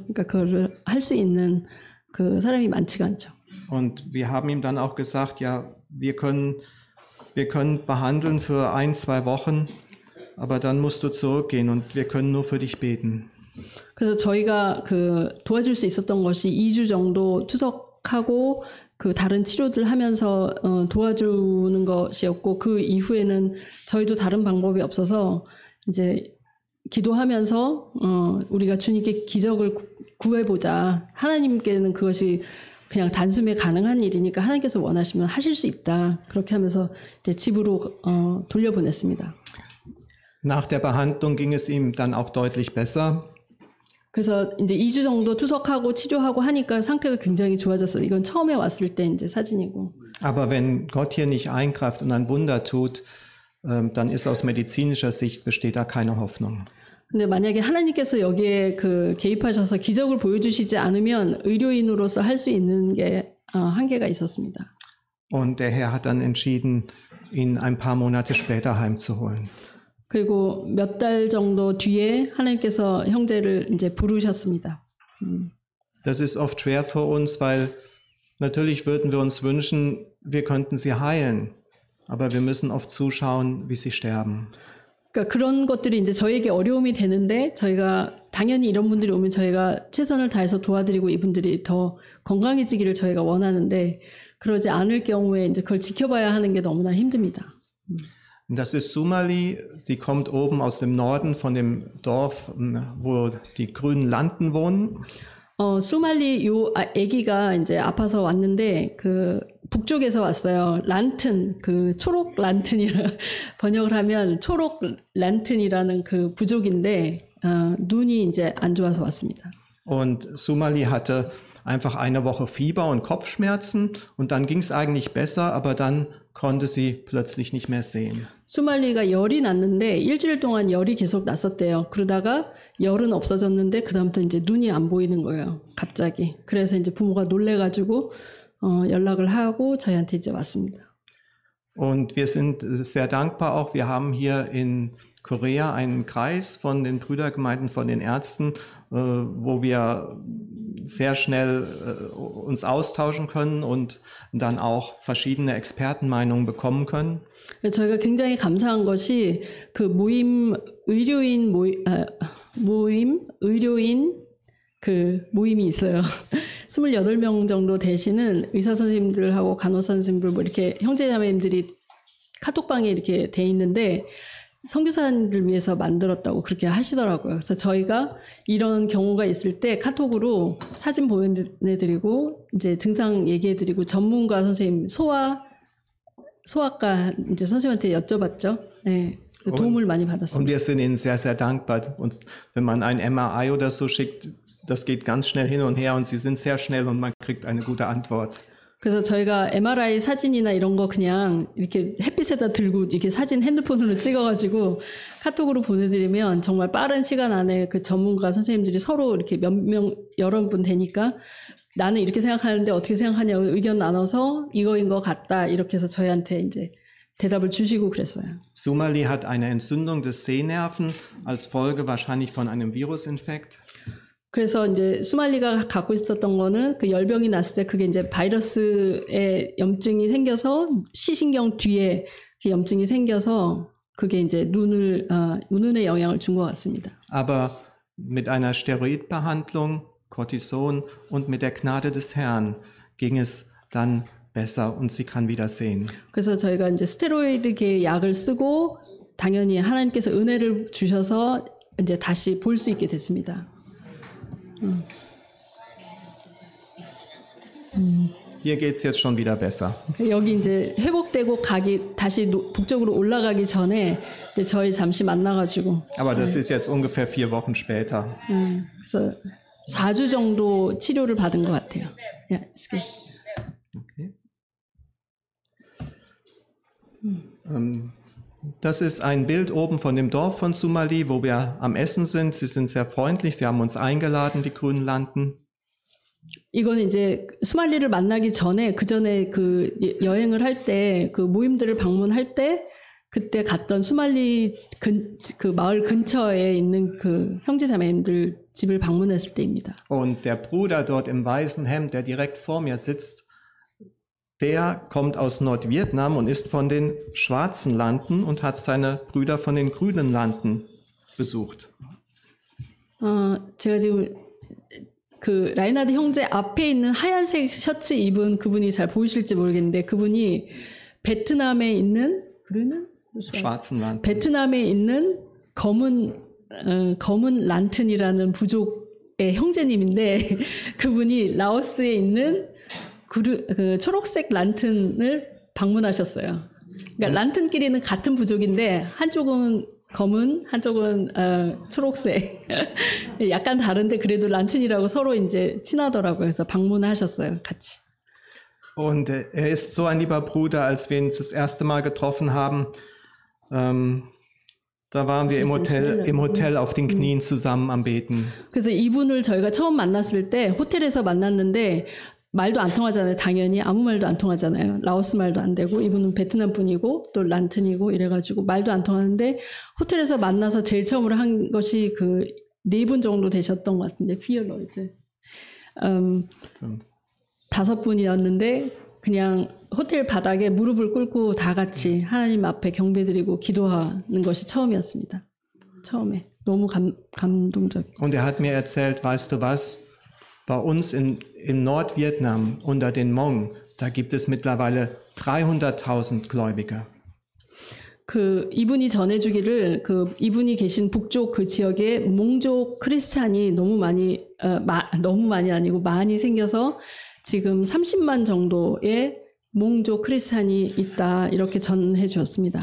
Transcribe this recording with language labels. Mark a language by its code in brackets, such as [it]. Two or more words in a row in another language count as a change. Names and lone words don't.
[ko] 그러니까 그걸 할 수 있는 그 사람이 많지가 않죠. [de] Und wir haben ihm dann auch gesagt, ja, wir können behandeln für 1-2 Wochen, aber dann musst du zurückgehen und wir können nur für dich beten. [ko] 그래서 저희가 그 도와줄 수 있었던 것이 2주 정도 투석하고 그 다른 치료들 하면서 도와주는 것이었고 그 이후에는 저희도 다른 방법이 없어서 이제 기도하면서 우리가 주님께 기적을 구해보자. 하나님께는 그것이 그냥 단숨에 가능한 일이니까 하나님께서 원하시면 하실 수 있다. 그렇게 하면서 이제 집으로 돌려보냈습니다. [de] Nach der Behandlung ging es ihm dann auch deutlich besser. [ko] 그래서 이제 2주 정도 투석하고 치료하고 하니까 상태가 굉장히 좋아졌어요. 이건 처음에 왔을 때 이제 사진이고. [de] Aber wenn Gott hier nicht eingreift und ein Wunder tut, dann ist aus medizinischer Sicht besteht da keine Hoffnung. [ko] 근데 만약에 하나님께서 여기에 그 개입하셔서 기적을 보여주시지 않으면 의료인으로서 할 수 있는 게 한계가 있었습니다. [de] Und der Herr hat dann entschieden, ihn ein paar Monate später heimzuholen. [ko] 그리고 몇 달 정도 뒤에 하나님께서 형제를 이제 부르셨습니다. [de] Das ist oft schwer für uns, weil natürlich würden wir uns wünschen, wir könnten sie heilen, aber wir müssen oft zuschauen, wie sie sterben. [ko] 그러니까 그런 것들이 이제 저에게 어려움이 되는데 저희가 당연히 이런 분들이 오면 저희가 최선을 다해서 도와드리고 이분들이 더 건강해지기를 저희가 원하는데 그러지 않을 경우에 이제 그걸 지켜봐야 하는 게 너무나 힘듭니다. [de] Das ist Sumali, sie kommt oben aus dem Norden von dem Dorf, wo die grünen Landen wohnen. [ko] 수말리 요 아기가 이제 아파서 왔는데 그 북쪽에서 왔어요. 란튼 그 초록 란튼이라 번역을 하면 초록 란튼이라는 그 부족인데 눈이 이제 안 좋아서 왔습니다. [de] Und Sumali hatte einfach eine Woche Fieber und Kopfschmerzen und dann ging es eigentlich besser, aber dann konnte sie plötzlich nicht mehr sehen. [ko] 수말리가 열이 났는데 일주일 동안 열이 계속 났었대요. 그러다가 열은 없어졌는데 그다음부터 이제 눈이 안 보이는 거예요. 갑자기. 그래서 이제 부모가 놀래가지고 연락을 하고 저희한테 이제 왔습니다. [de] Und wir sind sehr dankbar auch. Wir haben hier in Korea einen Kreis von den Brüdergemeinden, von den Ärzten, wo wir sehr schnell uns austauschen können und dann auch verschiedene Expertenmeinungen bekommen können. [ko] 저희가 굉장히 감사한 것이 그 의료인 그 모임이 있어요. 28명 정도 되시는 의사 선생님들하고 간호사 선생님들 뭐 이렇게 형제자매님들이 카톡방에 이렇게 돼 있는데 선교사님들 위해서 만들었다고 그렇게 하시더라고요. 그래서 저희가 이런 경우가 있을 때 카톡으로 사진 보내드리고 이제 증상 얘기해드리고 전문가 선생님 소아과 이제 선생님한테 여쭤봤죠. 네. 도움을 많이 받았습니다. [de] Und wir sind Ihnen sehr, sehr dankbar. Und wenn man ein MRI oder so schickt, das geht ganz schnell hin und her und Sie sind sehr schnell und man kriegt eine gute Antwort. [ko] 그래서 저희가 MRI 사진이나 이런 거 그냥 이렇게 햇빛에다 들고 이렇게 사진 핸드폰으로 찍어가지고 카톡으로 보내드리면 정말 빠른 시간 안에 그 전문가 선생님들이 서로 이렇게 여러 분 되니까 나는 이렇게 생각하는데 어떻게 생각하냐고 의견 나눠서 이거인 것 같다 이렇게 해서 저희한테 이제 대답을 주시고 그랬어요. [de] Sumali hat eine Entzündung des Sehnerven als Folge wahrscheinlich von einem Virusinfekt. [ko] 그래서 이제 수말리가 갖고 있었던 거는 그 열병이 났을 때 그게 이제 바이러스의 염증이 생겨서 시신경 뒤에 그 염증이 생겨서 그게 이제 눈에 영향을 준 것 같습니다. [de] Aber mit einer Steroidbehandlung, Cortison und mit der Gnade des Herrn ging es dann besser und sie kann wieder sehen. [ko] 그래서 저희가 이제 스테로이드계 약을 쓰고 당연히 하나님께서 은혜를 주셔서 이제 다시 볼 수 있게 됐습니다. [de] Hier geht es jetzt schon wieder besser. [ko] 여기 이제 회복되고 다시 북쪽으로 올라가기 전에 이제 저희 잠시 만나가지고. [de] Aber das ist jetzt ungefähr 4 Wochen später. [ko] 그래서 4주 정도 치료를 받은 것 같아요. [de] Ja, ist gut. Okay. Das ist ein Bild oben von dem Dorf von Sumali, wo wir am Essen sind. Sie sind sehr freundlich. Sie haben uns eingeladen, die grünen Landen. [ko] 이건 이제 수말리를 만나기 전에 그 전에 그 여행을 할 때 그 모임들을 방문할 때 그때 갔던 수말리 그 마을 근처에 있는 그 형제자매님들 집을 방문했을 때입니다. [de] Und der Bruder dort im weißen Hemd, der direkt vor mir sitzt, der kommt aus Nordvietnam und ist von den schwarzen Landen und hat seine Brüder von den grünen Landen besucht. [ko] 제가 지금 그 라이나드 형제 앞에 있는 하얀색 셔츠 입은 그분이 잘 보이실지 모르겠는데 그분이 베트남에 있는 [de] Schwarzen Landen. [ko] 베트남에 있는 검은 란튼이라는 부족의 형제님인데 그분이 라오스에 있는 그 초록색 란튼을 방문하셨어요. 그러니까 란튼끼리는 같은 부족인데 한쪽은 검은, 한쪽은 초록색. 약간 da른데 그래도 란튼이라고 서로 이제 친하더라고요. 그래서 방문하셨어요, 같이. [de] Und er ist so ein lieber Bruder, als wir ihn das erste Mal getroffen haben. Da waren wir im Hotel auf den Knien zusammen am Beten. [ko] 그래서 이분을 저희가 처음 만났을 때 호텔에서 만났는데 말도 안 통하잖아요. 당연히 아무 말도 안 통하잖아요. 라오스 말도 안 되고 이분은 베트남 분이고 또 란튼이고 이래가지고 말도 안 통하는데 호텔에서 만나서 제일 처음으로 한 것이 그 4분 정도 되셨던 것 같은데 피어로이드 5분이었는데 그냥 호텔 바닥에 무릎을 꿇고 다 같이 하나님 앞에 경배드리고 기도하는 것이 처음이었습니다. 처음에 너무 감동적이에요. [de] Und er hat mir erzählt, weißt du was? Bei uns in Nordvietnam unter den Hmong, da gibt es mittlerweile 300.000 Gläubige. [ko] 그 이분이 전해주기를 그 이분이 계신 북쪽 그 지역에 몽족 크리스찬이 너무 많이 아니고 많이 생겨서 지금 30만 정도의 몽족 크리스찬이 있다 이렇게 전해 주었습니다.